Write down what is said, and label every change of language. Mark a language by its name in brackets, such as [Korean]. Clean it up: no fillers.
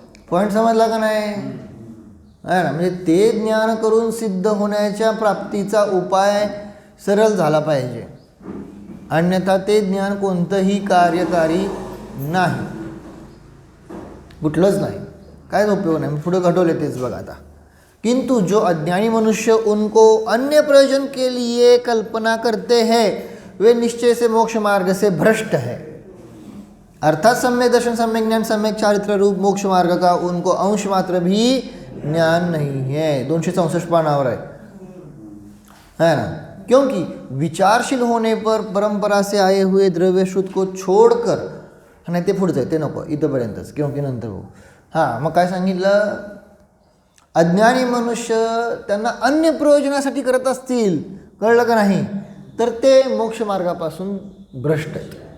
[Marathi] Point समजला का नाही? आहे ना. म्हणजे ते ज्ञान करून सिद्ध होण्याच्या प्राप्तीचा उपाय सरळ झाला पाहिजे, अन्यथा ते ज्ञान कोणतंही कार्यकारी नाही, कुठलंच नाही, कायच उपयोग नाही. पुढे घडवले तेच बघा आता. [Hindi] किंतु जो अज्ञानी मनुष्य उनको अन्य प्रयोजन के लिए कल्पना करते हैं वे निश्चय से मोक्ष मार्ग से भ्रष्ट है. अर्थात सम्यक दर्शन, सम्यक ज्ञान, सम्यक चारित्र रूप मोक्ष मार्ग का उनको अंश मात्र भी ज्ञान नहीं है. [Marathi] 264 पानावर है ना. [Hindi] क्योंकि विचारशील होने पर परंपरा से आए हुए द्रव्य श्रुत को छोड़कर, [Marathi] नाही ते पुढचं आहे ते नको, इथंपर्यंतच, [Hindi] क्योंकि नंतर हो. [Marathi] हां, मग काय सांगितलं? अज्ञानी मनुष्य त्यांना अन्य प्रयोजनासाठी करत असतील, कळलं का नाही, तर ते मोक्षमार्गापासून भ्रष्ट आहेत.